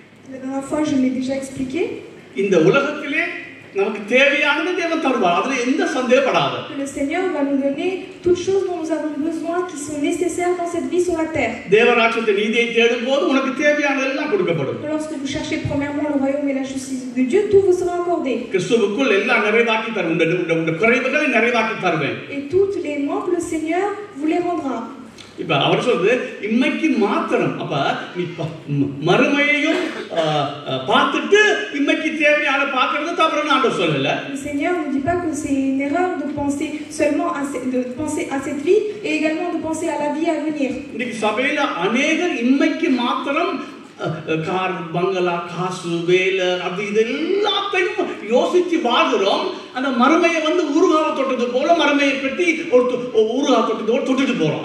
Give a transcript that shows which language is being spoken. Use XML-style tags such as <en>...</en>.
<fr>La dernière fois, je l'ai déjà expliqué.</fr> <ta>இந்த உலகத்திலே நமக்கு தேவையானதை தேவன் தருவார். அதுல எந்த சந்தேகப்படாத.</ta> <fr>Le Seigneur va nous donner toutes choses dont nous avons besoin qui sont nécessaires dans cette vie sur la terre.</fr> <ta>தேவராஜ்யத்தை நீதியை தேடும்போது உனக்கு தேவையானதெல்லாம் கொடுக்கப்படும்.</ta> <fr>Lorsque vous cherchez premièrement le royaume et la justice de Dieu, tout vous sera accordé.</fr> <ta>கிறிஸ்துவுக்குள் எல்லாம் நிறைவாக்கி தருவேன். உங்களுடைய குறைவுகளை நிறைவாக்கி தருவேன்.</ta> <fr>Et toutes les manques le Seigneur vous les rendra.</fr> <ta>இப்ப அவர் சொல்றது இம்மைக்கு மாத்திரம். அப்ப நீ மறுமையையும் பார்த்துட்டு இம்மைக்கு தேவையான பார்க்கறது தவறுன்னு ஆண்டவர் சொல்லல.</ta> <fr>Le Seigneur ne dit pas que c'est une erreur de penser seulement à cette vie et également de penser à la vie à venir.</fr> <ta>இன்னைக்கு சபையில अनेகர் இம்மைக்கு மாத்திரம் கார், பங்களா, காசு, வேலை அப்படி இது எல்லாத்தையும் யோசிச்சு வாழ்கிறோம். அந்த மறுமையை ஊறுகாவை தொட்டது போல மறுமையை பற்றி ஊறுகாவை தொட்டது தொட்டுட்டு போறோம்.</ta>